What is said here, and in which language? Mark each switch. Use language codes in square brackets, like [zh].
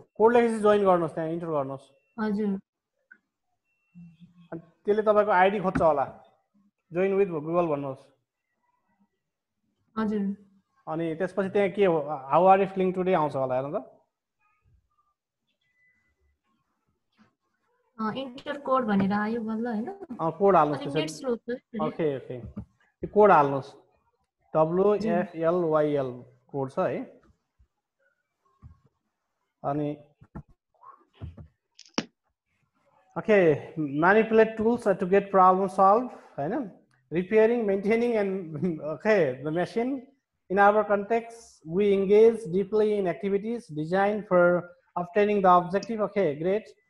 [ne] code लेखेपछि join गर्नुस् त्यहाँ इन्टर गर्नुस् हजुर अनि त्यसले तपाईको आईडी खोज्छ होला जोइन विथ गुगल भन्नुस् हजुर अनि त्यसपछि त्यहाँ के हो [en] how are you feeling today [ne] आउँछ होला हेर्नु त इन्टर कोड भनेर आयो बल्ल हैन कोड हाल्नुस् त्यसपछि ओके ओके त्यो कोड हाल्नुस् [en] WFLYL code छ है अनि okay manipulate tools to get problem solved हैन repairing maintaining and okay the machine in our context we engage deeply in activities designed for obtaining the objective okay great